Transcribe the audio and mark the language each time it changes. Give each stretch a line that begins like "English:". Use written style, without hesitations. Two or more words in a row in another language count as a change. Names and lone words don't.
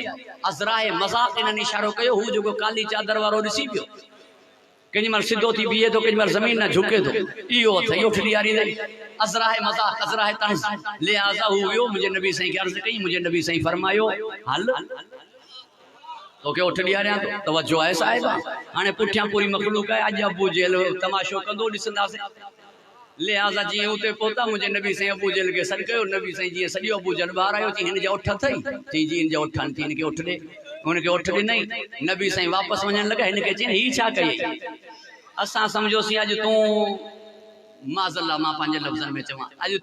Sindhi: अज़राए मज़ाक़ इन्हनि इशारो कयो। हू जेको काली चादर वारो ॾिसी पियो, केॾी महिल सिधो थी बीहे थो, केॾी महिल ज़मीन न झुके थो, इहो अथई उठ ॾियारींदई। अज़राए मज़ाक़, अज़राए तंज़। लिहाज़ा हू वियो, मुंहिंजे नबी साईं खे अर्ज़ु कई। मुंहिंजे नबी साईं फरमायो हल तो के उठ ॾियारियां तो तवज्जो आहे साहिबा हाणे पुठियां पूरी मखलूक आहे अॼु अबू जेल तमाशो कंदो ॾिसंदासीं लिहाज़ा जी उते पहुता मुझे नबी साईं अबू जेल के सॾु कयो नबी साईं जी सॼो अबू जेल ॿाहिरि आयो चई हिन जा उठ अथई चई जी हिन जा उठ आहिनि हिन खे उठ ॾे हुनखे उठ ॾिनई नबी साईं वापसि वञणु लॻा हिन खे चई हीअ छा कई असां सम्झोसीं अॼु तूं माज़ल्ला मां पंहिंजे लफ़्ज़नि में चवां अॼु